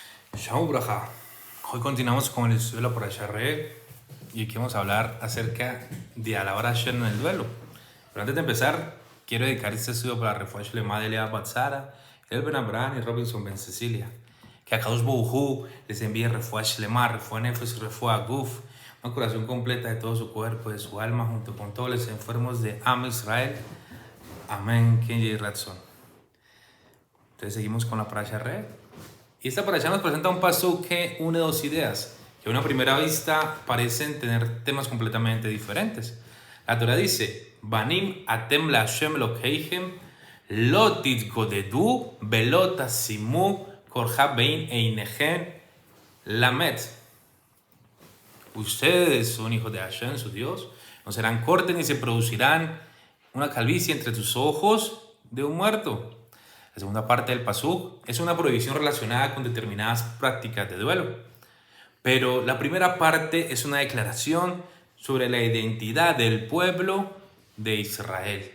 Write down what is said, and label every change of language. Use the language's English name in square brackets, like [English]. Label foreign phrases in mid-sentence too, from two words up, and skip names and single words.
[Hebrew] שלום ברכה. [Spanish] Hoy continuamos con el estudio de la Parasha Re y aquí vamos a hablar acerca de alabar a Hashem en el duelo. Pero antes de empezar, quiero dedicar este estudio para la [Hebrew] רפואה שלמה [Spanish] de Lea Batzara, El Ben Abraham y Robinson Ben Cecilia. Que a [Hebrew] קדוש ברוך הוא [Spanish] les envíe [Hebrew] רפואה שלמה, רפואת נפש [Spanish] y [Hebrew] רפואת גוף, [Spanish] una curación completa de todo su cuerpo, de su alma, junto con todos los enfermos de [Hebrew] עם ישראל. אמן. כן יהי רצון. [Spanish] Entonces seguimos con la Parasha Re. Y esta parasha nos presenta un pasuk que une dos ideas, que a una primera vista parecen tener temas completamente diferentes. La Torah dice, [Hebrew] בנים אתם לה׳ אלהיכם, לא תתגודדו, ולא תשימו, קרחה בין עיניכם, למת. [Spanish] Ustedes son hijos de Hashem, su Dios, no serán cortes ni se producirán una calvicie entre tus ojos de un muerto. La segunda parte del pasuk es una prohibición relacionada con determinadas prácticas de duelo. Pero la primera parte es una declaración sobre la identidad del pueblo de Israel.